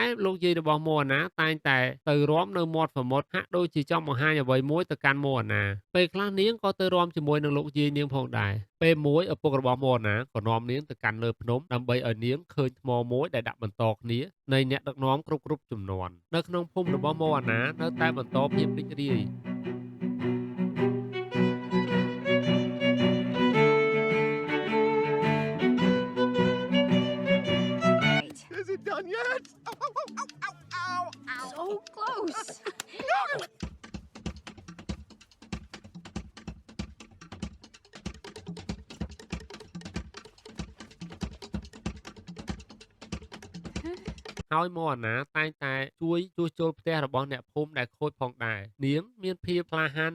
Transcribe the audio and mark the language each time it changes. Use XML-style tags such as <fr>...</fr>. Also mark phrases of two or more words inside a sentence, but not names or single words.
<km>លោកយាយរបស់ម៉ូអាណាតែងតែទៅរាំនៅមាត់សមុទ្រហាក់ដូចជាចង់បង្ហាញអ្វីមួយទៅកាន់ម៉ូអាណាពេលខ្លះនាងក៏ទៅរាំជាមួយនឹងលោកយាយនាងផងដែរពេលមួយឪពុករបស់ម៉ូអាណាក៏នាំនាងទៅកាន់លើភ្នំដើម្បីឲ្យនាងឃើញថ្មមួយដែលដាក់បន្តគ្នានៃអ្នកដឹកនាំគ្រប់ជំនាន់នៅក្នុងភូមិរបស់ម៉ូអាណានៅតែបន្តភាពរីករាយ</km> <en>Done yet? Ow, ow, ow, ow, ow, ow. So close.</en> <km>ហើយម៉ូអាណាតែងតែជួយជួសជុលផ្ទះរបស់អ្នកភូមិដែលខូចផងដែរនាងមានភាពក្លាហាននិង</km>